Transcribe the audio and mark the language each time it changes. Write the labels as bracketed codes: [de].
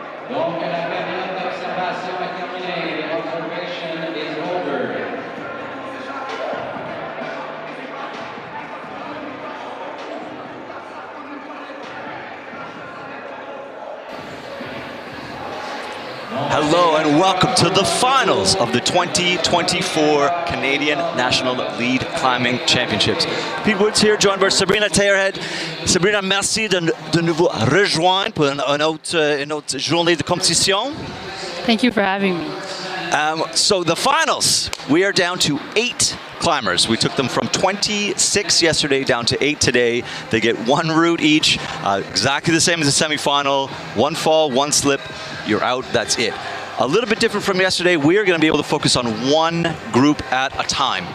[fr] Donc la période d'observation est terminée. [en] The observation is over. Hello and welcome to the finals of the 2024 Canadian National Lead Climbing Championships. Pete Woods here, joined by Sabrina Taylorhead. [fr] Sabrina, merci de nous rejoindre pour une autre journée de compétition. [en] Thank you for having me. So the finals, we are down to 8 climbers. We took them from 26 yesterday down to 8 today. They get one route each, exactly the same as the semifinal. One fall, one slip, you're out, that's it. A little bit different from yesterday, we are going to be able to focus on one group at a time.